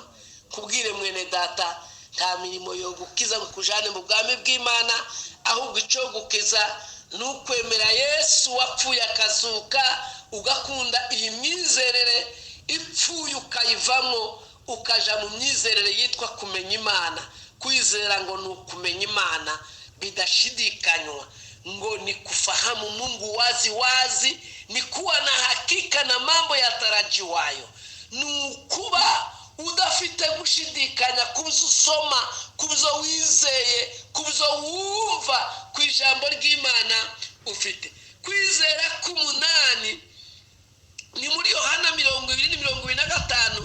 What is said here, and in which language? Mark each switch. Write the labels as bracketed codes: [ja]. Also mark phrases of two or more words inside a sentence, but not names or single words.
[rw] Kubwire mwene data, nta mirimo yo gukiza ngo kujane mu bwami bw'Imana, ahubwo icyo gukiza nukwemera Yesu wapfuye akazuka, ugakunda iyi myizerere ipfuye ukayivamo ukaja mu myizerere yitwa kumenya Imana. Kwizera ngo ni ukumenya Imana bidashidikanywa, ngo [sw] ni kufahamu Mungu wazi, ni kuwa na hakika na mambo yatarajiwayo. [rw] Ni kuba udafite gushidikanya kubyo usoma, kubyo wizeye, kubyo wumva ku ijambo ry'Imana ufite. Kwizera k'umunani ni muri Yohana 20:25.